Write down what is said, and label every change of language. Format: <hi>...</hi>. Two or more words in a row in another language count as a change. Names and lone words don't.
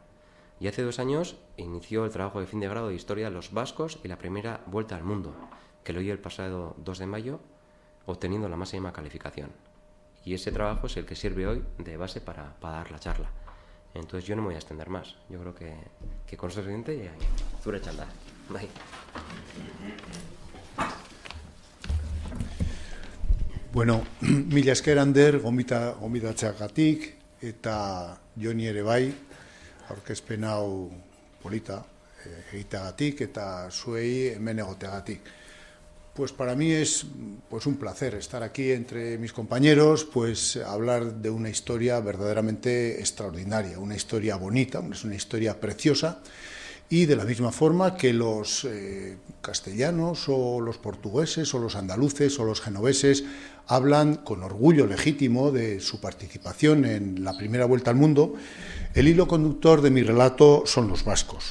<es>Y hace 2 años inició el trabajo de fin de grado de Historia de los Vascos y la primera vuelta al mundo, que lo hizo el pasado 2 de mayo, obteniendo la máxima calificación. Y ese trabajo es el que sirve hoy de base para dar la charla. Entonces yo no me voy a extender más. Yo creo que con eso es suficiente y</es> <eu>zure txanda. Bai. Bueno, mila esker Ander, gomitatzeagatik eta Joni ere bai, aurkezpen hau polita egiteagatik eta zuei hemen egoteagatik.</eu> <es>Pues para mí es un placer estar aquí entre mis compañeros, pues hablar de una historia verdaderamente extraordinaria, una historia bonita, es una historia preciosa, y de la misma forma que los castellanos o los portugueses o los andaluces o los genoveses hablan con orgullo legítimo de su participación en la primera vuelta al mundo, el hilo conductor de mi relato son los vascos.</es>